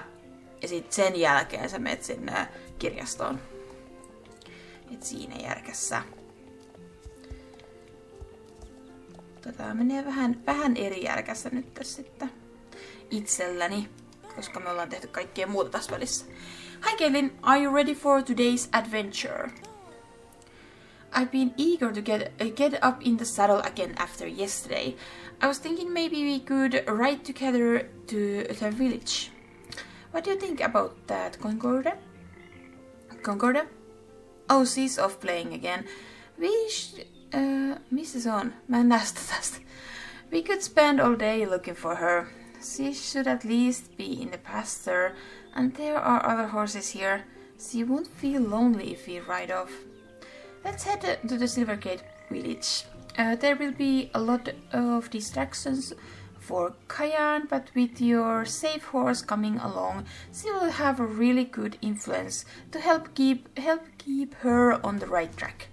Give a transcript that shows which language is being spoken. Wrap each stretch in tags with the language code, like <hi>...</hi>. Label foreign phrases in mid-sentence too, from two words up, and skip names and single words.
<fi>Ja sit sen jälkeen sä menet sinne kirjastoon. Et siinä järkässä. Tää menee vähän eri järkässä nyt tässä sitten itselläni, koska me ollaan tehty kaikkea muuta tässä välissä.</fi> <en>Hi Caitlin, are you ready for today's adventure? I've been eager to get up in the saddle again after yesterday. I was thinking maybe we could ride together to the village. What do you think about that, Concorde? Oh, she's off playing again.</en> <fi>Missä se on? Mä en näe sitä tästä.</fi> <en>We could spend all day looking for her. She should at least be in the pasture, and there are other horses here. She won't feel lonely if we ride off. Let's head to the Silvergate village. There will be a lot of distractions for Cayanne, but with your safe horse coming along, she will have a really good influence to help keep her on the right track.</en>